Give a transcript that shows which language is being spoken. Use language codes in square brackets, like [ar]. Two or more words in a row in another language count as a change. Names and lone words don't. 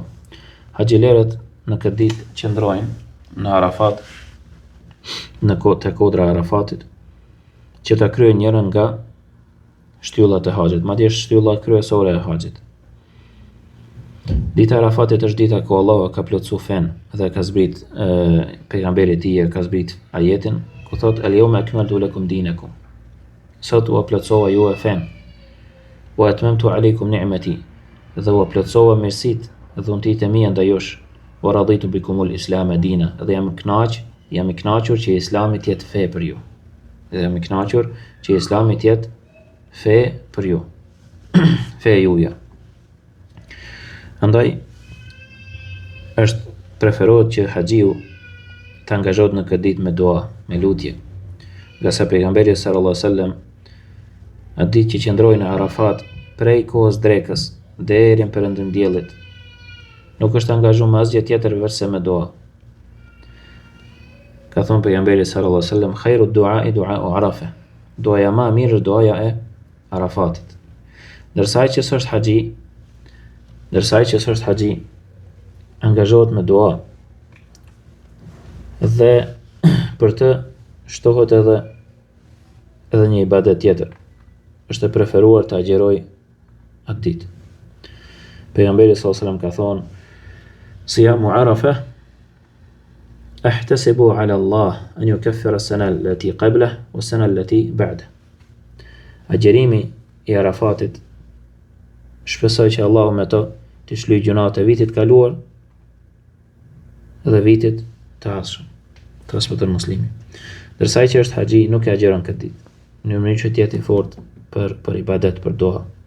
[sq] Haxhilerët në këtë ditë qëndrojnë në Arafat, te kodra e Arafatit, që ta kryejnë njërin nga shtyllat e haxhit, madje është shtylla kryesore e haxhit. Dita e Arafatit është dita ku Allahu ka plotësuar fen dhe ka zbrit pejgamberi i tij ka zbrit ajetin ku thot [ar] اليوم أكملت لكم دينكم. [sq] Sot u plotësova juve fen. [ar] وأتممت عليكم نعمتي. [sq] Dhe u plotësova mirësitë dhe dhuntitë mia ndaj jush. [ar] ورضيت بكم الإسلام دينا. [sq] Dhe jam i kënaqur që Islami të jetë fe për ju. Fe për ju. Fe juja. Andaj është preferohet që haxhiu të angazhohet në këtë ditë me dua, me lutje. Nga sa pejgamberi [ar] صلى الله عليه وسلم [sq] atë ditë që qëndroi në Arafat prej kohës drekës deri në perëndim diellit, nuk është angazhuar me asgjë tjetër veçse me dua. Ka thonë pejgamberi [ar] صلى الله عليه وسلم, خير الدعاء دعاء عرفة. [sq] Duaja më e mirë është duaja e Arafatit. Ndërsa ai që s'është haxhi angazhohet me dua dhe për të shtohet edhe një ibadet tjetër. Është e preferuar të agjeroj atë ditë. Pejgamberi [ar] صلى الله عليه وسلم [sq] ka thonë, [ar] صيام عرفة أحتسب على الله أن يكفر السنة التي قبله والسنة التي بعده. [sq] Agjerimi i Arafatit shpresoj që Allahu me to të shlyj gjunat e vitit kaluar dhe vitit të ardhshëm. Transmeton Muslimi. Ndërsa ai që është haxhi nuk e agjeron këtë ditë, në mënyrë që të jetë i fortë për ibadet, për dua.